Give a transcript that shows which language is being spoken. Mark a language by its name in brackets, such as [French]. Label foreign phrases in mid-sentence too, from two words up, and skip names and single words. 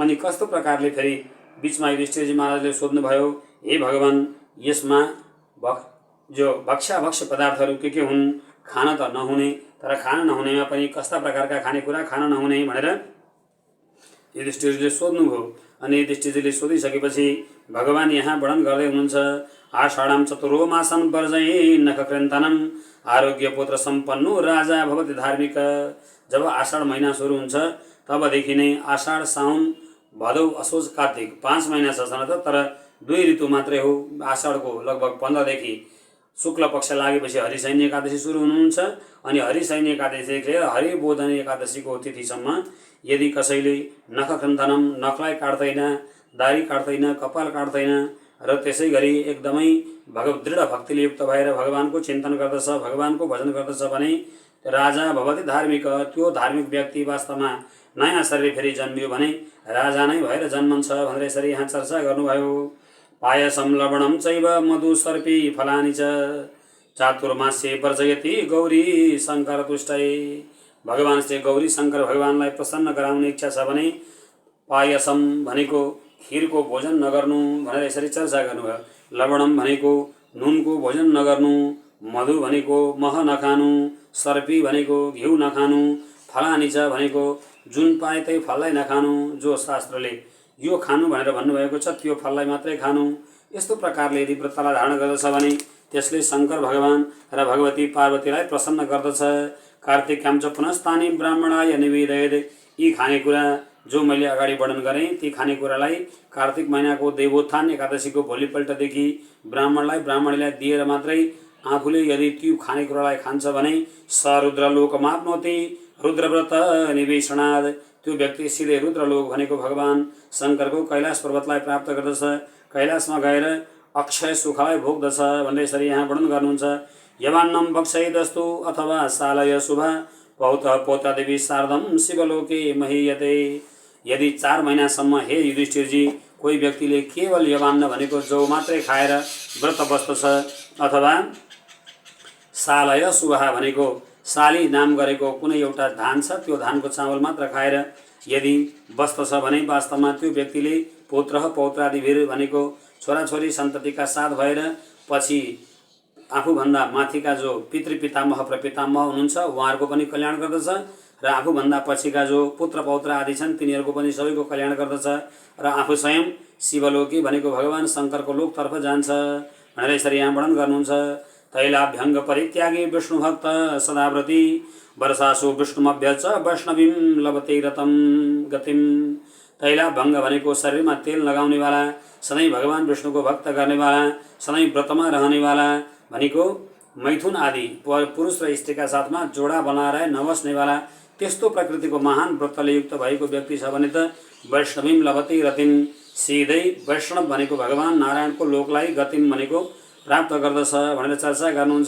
[Nepali] अनि कस्तो प्रकारले फेरि बीचमा युधिष्ठिरजी महाराजले सोध्नुभयो, हे भगवान, यसमा जो भक्ष्य पदार्थहरू के हुन्, खान त नहुने तर खान नहुनेमा पनि कस्ता प्रकारका खानेकुरा खान नहुने भनेर युधिष्ठिरजीले सोध्नुभयो। अनि युधिष्ठिरजीले सोधिसकेपछि भगवान यहाँ वर्णन गर्दै हुनुहुन्छ। [Sanskrit] आषाढां चतुरो मासं वर्जये नखकृन्तनम आरोग्य पुत्र सम्पन्नो राजा भवति धार्मिक, [Nepali] जब आषाढ महिना सुरु हुन्छ तबदेखि नै आषाढ साउन भदौ असोज कार्तिक 5 महिना छ त, तर 2 ऋतु मात्रै हो। आषाढको लगभग 15 देखि शुक्ल पक्ष लागेपछि हरिशयनी एकादशी सुरु हुनुहुन्छ अनि हरिशयनी एकादशीदेखि लिएर हरिबोधनी एकादशीको तिथिसम्म यदि कसैले [Sanskrit] नख खण्डनम [Nepali] नखलाई काट्दैन, दाढी काट्दैन, कपाल काट्दैन र त्यसै गरी एकदमै दृढ भक्तिले युक्त भएर भगवानको चिन्तन गर्दछ, भगवानको भजन गर्दछ भने [Sanskrit] राजा भवति धार्मिक, [Nepali] त्यो धार्मिक व्यक्ति वास्तवमा नयाँ शरीर फेरि जन्मियो भने राजा नै भएर जन्मन्छ भनेर यसरी यहाँ चर्चा गर्नुभयो। [Sanskrit] पायसम लवणम चैव मधु सर्पी फलानि च चातुर्मास्ये वर्जयति गौरी शङ्कर तुष्टै। [Nepali] भगवान श्री गौरी शङ्कर भगवानलाई प्रसन्न गराउने इच्छा छ भने पायसम भनेको खिरको भोजन नगर्नु भनेर यसरी चर्चा गर्नुभयो। लवणम भनेको नुनको भोजन नगर्नु, मधु भनेको मह नखानु, सर्पी भनेको घिउ नखानु, फलानि च भनेको जुन पाए त्यही फललाई नखानु, जो शास्त्रले यो खानु भनेर भन्नुभएको छ त्यो फललाई मात्रै खानु। यस्तो प्रकारले यदि व्रतलाई धारण गर्दछ भने त्यसले शङ्कर भगवान र भगवती पार्वतीलाई प्रसन्न गर्दछ। [Sanskrit] कार्तिक्याम च पुनस्तानि ब्राह्मणाय निवेदयेत्। [Nepali] यी खानेकुरा जो मैले अगाडि वर्णन गरेँ ती खानेकुरालाई कार्तिक महिनाको देवोत्थान एकादशीको भोलिपल्टदेखि ब्राह्मणीलाई दिएर मात्रै आफूले यदि त्यो खानेकुरालाई खान्छ भने [Sanskrit] स रुद्रलोकमाप्नोति रुद्रव्रत निवेशनाद। [Nepali] त्यो व्यक्ति सिधै रुद्रलोक भनेको भगवान शङ्करको कैलाश पर्वतलाई प्राप्त गर्दछ, कैलाशमा गएर अक्षय सुखलाई भोग्दछ भनेर यसरी यहाँ वर्णन गर्नुहुन्छ। [Sanskrit] यवान्नम बक्षयदस्तु अथवा सालय शुभा पौतः पौत्रादेवी शारदम शिवलोके महीयते। [Nepali] यदि 4 महिनासम्म हे युधिष्ठिरजी कोही व्यक्तिले केवल यवान्न भनेको जौ मात्रै खाएर व्रत बस्दछ अथवा [Sanskrit] सालय शुभा [Nepali] भनेको साली नाम गरेको कुनै एउटा धान छ त्यो धानको चामल मात्र खाएर यदि बस्दछ भने वास्तवमा त्यो व्यक्तिले पुत्र पौत्रादिवीर भनेको छोराछोरी सन्ततिका साथ भएर पछि आफूभन्दा माथिका जो पितृपितामह प्रपितामह हुनुहुन्छ उहाँहरूको पनि कल्याण गर्दछ र आफूभन्दा पछिका जो पुत्र पौत्र आदि छन् तिनीहरूको पनि सबैको कल्याण गर्दछ र आफू स्वयं शिवलोकी भनेको भगवान शङ्करको लोकतर्फ जान्छ भनेर यसरी यहाँ वर्णन गर्नुहुन्छ। [Sanskrit] तैलाभ्यङ्ग परित्यागी विष्णुभक्त सदाव्रती वर्षासु विष्णुमभ्यच वैष्णवीं लभते रतम गतिम। [Nepali] तैलाभ्यङ्ग भनेको शरीरमा तेल लगाउनेवाला, सधैँ भगवान विष्णुको भक्त गर्नेवाला, सधैँ व्रतमा रहनेवाला भनेको मैथुन आदि पुरुष र स्त्रीका साथमा जोडा बनाएर नबस्नेवाला त्यस्तो प्रकृतिको महान व्रतले युक्त भएको व्यक्ति छ भने त [Sanskrit] वैष्णवीं लभते रतिम, [Nepali] सिधै वैष्णव भनेको भगवान नारायणको लोकलाई गतिम भनेको प्राप्त गर्दछ भनेर चर्चा गर्नुहुन्छ।